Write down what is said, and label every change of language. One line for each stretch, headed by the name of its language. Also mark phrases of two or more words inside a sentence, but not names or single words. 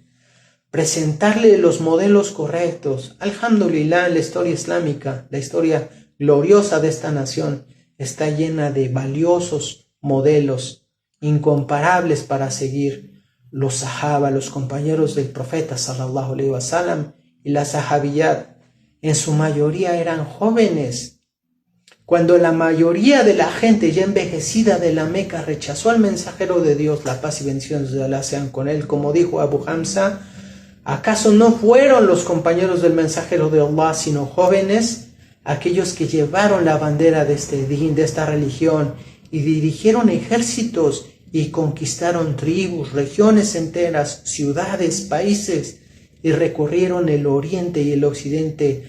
Spanish: Presentarle los modelos correctos. Alhamdulillah, la historia islámica, la historia gloriosa de esta nación, está llena de valiosos modelos, incomparables para seguir. Los sahaba, los compañeros del profeta
Arabic: صلى الله عليه وسلم,
Spanish: y la sahabiyat, en su mayoría eran jóvenes. Cuando la mayoría de la gente ya envejecida de la Meca rechazó al mensajero de Dios, la paz y bendiciones de Allah sean con él, como dijo Abu Hamza, ¿acaso no fueron los compañeros del mensajero de Allah, sino jóvenes, aquellos que llevaron la bandera de este din, de esta religión, y dirigieron ejércitos y conquistaron tribus, regiones enteras, ciudades, países, y recorrieron el oriente y el occidente?